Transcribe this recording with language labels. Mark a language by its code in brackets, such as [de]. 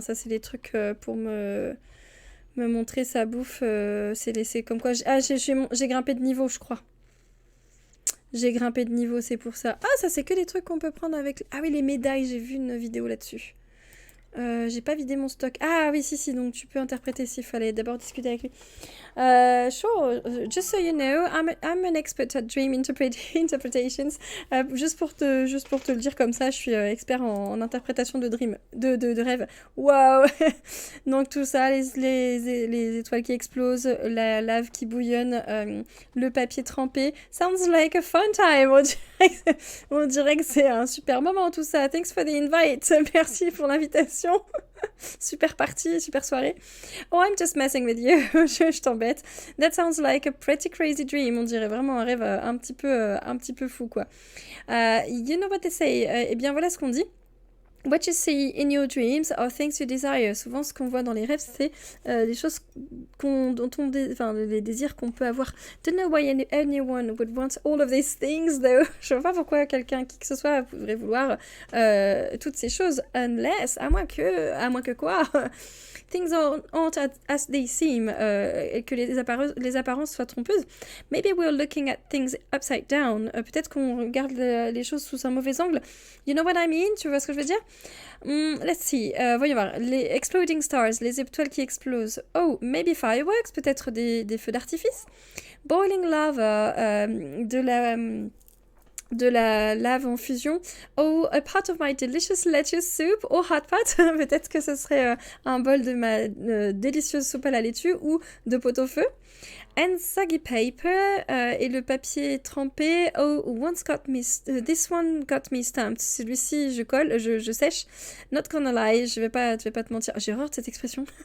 [fr] Ça, c'est les trucs pour me montrer sa bouffe. C'est comme quoi... J'ai grimpé de niveau, je crois. J'ai grimpé de niveau, c'est pour ça. Ah, ça, c'est que les trucs qu'on peut prendre avec... Ah oui, les médailles. J'ai vu une vidéo là-dessus. J'ai pas vidé mon stock. Ah oui, si, donc tu peux interpréter s'il fallait d'abord discuter avec lui. [en] Sure, just so you know, I'm an expert at dream interpretations. [fr] Juste pour te le dire comme ça, je suis expert en interprétation de dream, de rêve. Waouh. Donc tout ça, les étoiles qui explosent, la lave qui bouillonne, le papier trempé. [en] Sounds like a fun time. [fr] On dirait que c'est un super moment tout ça. [en] Thanks for the invite. [fr] Merci pour l'invitation. Super partie, super soirée. [en] Oh, I'm just messing with you. [fr] je t'embête. [en] That sounds like a pretty crazy dream. [fr] On dirait vraiment un rêve un petit peu fou, quoi. [en] You know what they say. [fr] Eh bien, voilà ce qu'on dit. [en] What you see in your dreams are things you desire. [fr] Souvent, ce qu'on voit dans les rêves, c'est des choses les désirs qu'on peut avoir. [en] Don't know why anyone would want all of these things, though. [fr] Je vois pas pourquoi quelqu'un, qui que ce soit, voudrait vouloir toutes ces choses, unless, à moins que quoi. [en] Things aren't as they seem, [fr] et que les apparences soient trompeuses. [en] Maybe we're looking at things upside down. [fr] Peut-être qu'on regarde les choses sous un mauvais angle. [en] You know what I mean? [fr] Tu vois ce que je veux dire? [en] Let's see. [fr] Voyons voir. Les exploding stars, les étoiles qui explosent. [en] Oh, maybe fireworks, [fr] peut-être des feux d'artifice. [en] Boiling lava, [fr] de la lave en fusion. [en] Oh, a part of my delicious lettuce soup. Oh, hot pot. [fr] Peut-être que ce serait un bol de ma délicieuse soupe à la laitue ou de pot-au-feu. [en] And soggy paper, [fr] et le papier trempé. [en] Oh, this one got me stamped. [fr] Celui-ci, je colle, je sèche. [en] Not gonna lie, [fr] je vais pas te mentir. J'ai horreur de cette expression.